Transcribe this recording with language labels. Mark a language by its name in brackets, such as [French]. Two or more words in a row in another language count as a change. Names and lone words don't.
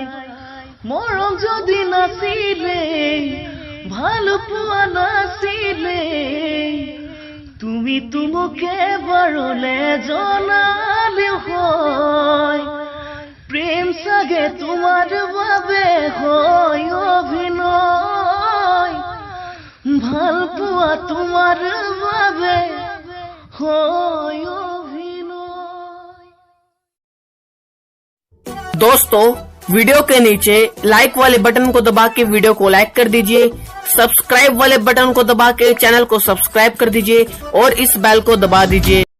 [Assamese] মৰম যদি নাছিলে, ভাল পোৱা নাছিলে, তুমি মোক এবাৰলে জনালেও হয়। প্ৰেম চাগে তোমাৰ বাবে হয় অভিনয়, ভাল পোৱা তোমাৰ বাবে হয় অভিনয়। [Hindi] दोस्तों, वीडियो के नीचे लाइक वाले बटन को दबा के वीडियो को लाइक कर दीजिए, सब्सक्राइब वाले बटन को दबा के चैनल को सब्सक्राइब कर दीजिए और इस बेल को दबा दीजिए।